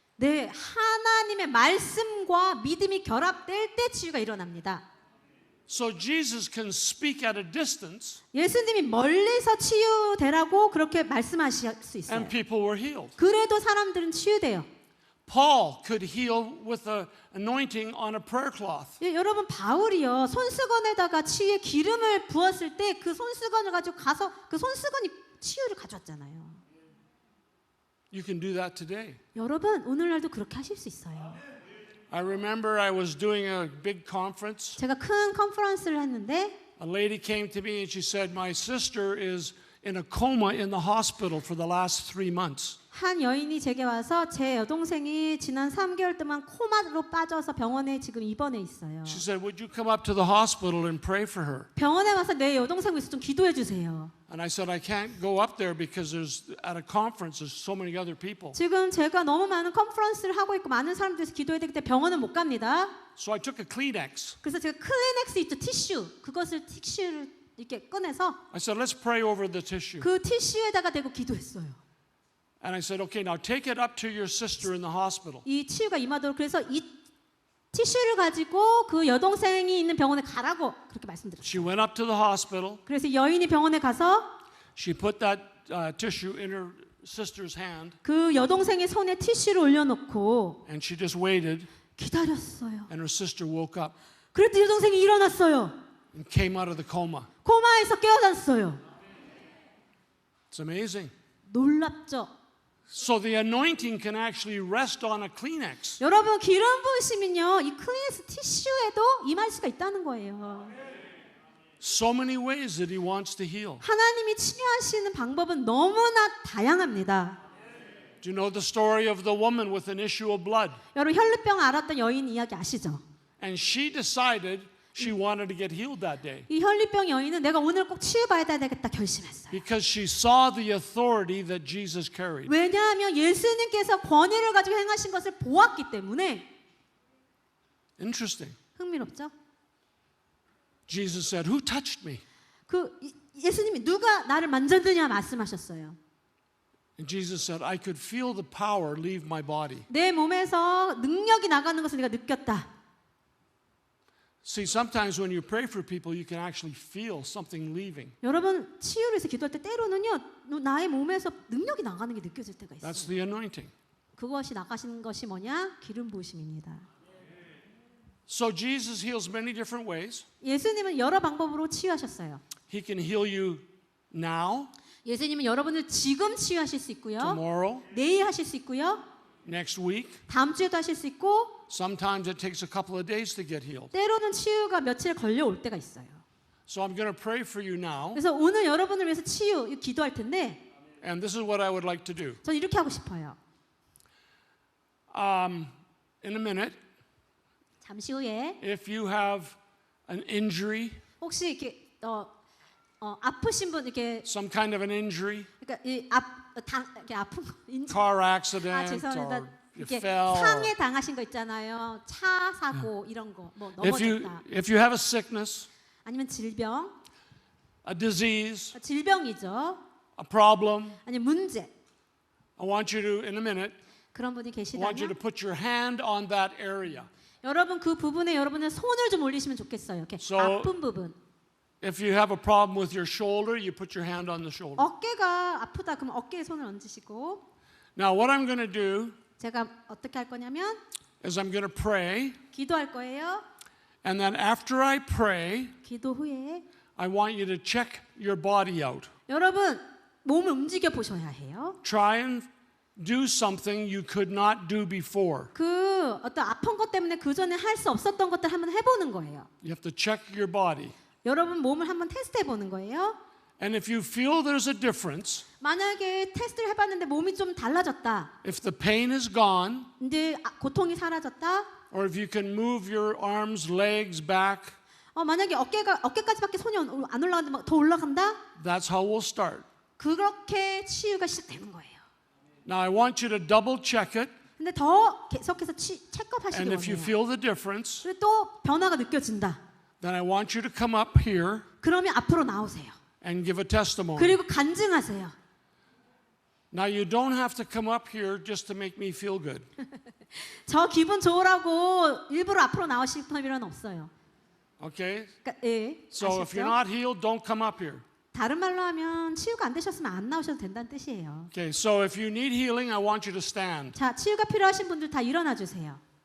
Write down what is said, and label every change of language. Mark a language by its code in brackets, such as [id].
[ko] 네, 하나님의 말씀과 믿음이 결합될 때 치유가 일어납니다. [en] So Jesus can speak at a distance [ko] 예수님이 멀리서 치유되라고 그렇게 말씀하실 수 있어요. [en] and people were healed. [ko] 그래도 사람들은 치유돼요. [en] Paul could heal with the anointing on a prayer cloth. [ko] 예, 여러분 바울이요 손수건에다가 치유의 기름을 부었을 때 그 손수건을 가지고 가서 그 손수건이 치유를 가져왔잖아요. [en] You can do that today. [ko] 여러분 오늘날도 그렇게 하실 수 있어요. [en] I remember I was doing a big conference. [ko] 제가 큰 컨퍼런스를 했는데 [en] A lady came to me and she said, "My sister is in a coma in the hospital for the last 3 months." [ko] 한 여인이 제게 와서 제 여동생이 지난 3개월 동안 코마로 빠져서 병원에 지금 입원해 있어요. [en] She said, "Would you come up to the hospital and pray for her?" [ko] 병원에 와서 내 여동생 위해서 좀 기도해 주세요. [en] And I said, "I can't go up there because at a conference there's so many other people." [ko] 지금 제가 너무 많은 컨퍼런스를 하고 있고 많은 사람들에서 기도해야 되기 때문에 병원은 못 갑니다. [en] So I took a Kleenex. [ko] 그래서 제가 클리넥스 있죠, 티슈. 그것을 티슈를 이렇게 꺼내서 [en] I said, "Let's pray over the tissue." [ko] 그 티슈에다가 대고 기도했어요. [en] And I said, "Okay, now take it up to your sister in the hospital." [ko] 이 치유가 임하도록 그래서 이 티슈를 가지고 그 여동생이 있는 병원에 가라고 그렇게 말씀드렸어요. [en] She went up to the hospital. [ko] 그래서 여인이 병원에 가서 [en] She put that tissue in her sister's hand [ko] 그 여동생의 손에 티슈를 올려놓고 [en] and she just waited [ko] 기다렸어요. [en] and her sister woke up [ko] 그랬더니 여동생이 일어났어요. [en] and came out of the coma. [ko] 코마에서 깨어났어요. [en] It's amazing. [ko] 놀랍죠? [en] So the anointing can actually rest on a Kleenex. [ko] 여러분 기름 부으시면요 이 클리넥스 티슈에도 임할 수가 있다는 거예요. [en] So many ways that he wants to heal. [ko] 하나님이 치유하시는 방법은 너무나 다양합니다. [en] Do you know the story of the woman with an issue of blood? [ko] 여러분 혈루병 앓았던 여인 이야기 아시죠? [en] And she decided she wanted to get healed that day [ko] 이 혈루병 여인은 내가 오늘 꼭 치유받아야 되겠다 결심했어요. [en] because she saw the authority that Jesus carried. [ko] 왜냐하면 예수님께서 권위를 가지고 행하신 것을 보았기 때문에. [en] Interesting. [ko] 흥미롭죠? [en] Jesus said, "Who touched me?" [ko] 예수님이 누가 나를 만졌느냐 말씀하셨어요. [en] And Jesus said, I could feel the power leave my body. [ko] 내 몸에서 능력이 나가는 것을 내가 느꼈다. [en] See, sometimes when you pray for people, you can actually feel something leaving. [ko] 여러분 치유를 위해서 기도할 때 때로는요 나의 몸에서 능력이 나가는 게 느껴질 때가 있어요. [en] That's the anointing. [ko] 그것이 나가시는 것이 뭐냐? 기름 부으심입니다. [en] So Jesus heals many different ways. [ko] 예수님은 여러 방법으로 치유하셨어요. [en] He can heal you now, [ko] 예수님은 여러분을 지금 치유하실 수 있고요. [en] tomorrow, [ko] 내일 하실 수 있고요. [en] next week. [ko] 다음 주에도 하실 수 있고 [en] Sometimes it takes a couple of days to get healed. [ko] 때로는 치유가 며칠 걸려올 때가 있어요. [en] So I'm going to pray for you now, [ko] 그래서 오늘 여러분을 위해서 치유 기도할 텐데 [en] and this is what I would like to do. [ko] 전 이렇게 하고 싶어요. [en] In a minute, [ko] 잠시 후에 [en] if you have an injury, [ko] 혹시 이렇게 아프신 분 이렇게 [en] some kind of an injury, [ko] 그러니까 이렇게 아픈 거 인지 [en] car accident, [ko] 죄송합니다. [en] or you [ko] 이렇게 [en] fell. [ko] 상해 당하신 거 있잖아요. 차 사고 이런 거, 뭐 넘어졌다. [en] If you have a sickness, [ko] 아니면 질병, [en] a disease, [ko] 질병이죠. [en] a problem, [ko] 아니면 문제. [en] I want you to, in a minute, [ko] 그런 분이 [en] I want you to [ko] 계시다면 [en] put your hand on that area. [ko] 여러분 그 부분에 여러분의 손을 좀 올리시면 좋겠어요. 이렇게 [en] So- [ko] 아픈 부분. [en] If you have a problem with your shoulder, you put your hand on the shoulder. [ko] 어깨가 아프다 그러면 어깨에 손을 얹으시고 [en] Now, what I'm going to do [ko] 제가 어떻게 할 거냐면 [en] is I'm going to pray, [ko] 기도할 거예요. [en] and then after I pray, [ko] 기도 후에 [en] I want you to check your body out. [ko] 여러분 몸을 움직여 보셔야 해요. [en] Try and do something you could not do before. [ko] 그 어떤 아픈 것 때문에 그 전에 할 수 없었던 것들 한번 해보는 거예요. [en] You have to check your body. [ko] 여러분 몸을 한번 테스트해 보는 거예요. [en] And if you feel there's a difference, [ko] 만약에 테스트를 해봤는데 몸이 좀 달라졌다. [en] if the pain is gone, [ko] 이제 고통이 사라졌다. [en] or if you can move your arms, legs back, [ko] 만약에 어깨까지밖에 손이 안 올라가는데 더 올라간다. [en] that's how we'll start. [ko] 그렇게 치유가 시작되는 거예요. [en] Now, I want you to double check it, [ko] 근데 더 계속해서 체크업하시기 [en] and if you [ko] 원해요. [en] feel the difference, [ko] 그리고 또 변화가 느껴진다. [en] then I want you to come up here [ko] 그러면 앞으로 나오세요. [en] and give a testimony. [ko] 그리고 간증하세요. [en] Now, you don't have to come up here just to make me feel good. [ko] 저 기분 좋으라고 일부러 앞으로 나오실 필요는 없어요. [en] Okay? [ko] 그러니까, 예, [en] So if you're [ko] 아시죠? [en] not healed, don't come up here. [ko] 다른 말로 하면 치유가 안 되셨으면 안 나오셔도 된다는 뜻이에요. [en] Okay, so if you need healing, I want you to stand. [ko] 자, 치유가 필요하신 분들 다 일어나 주세요.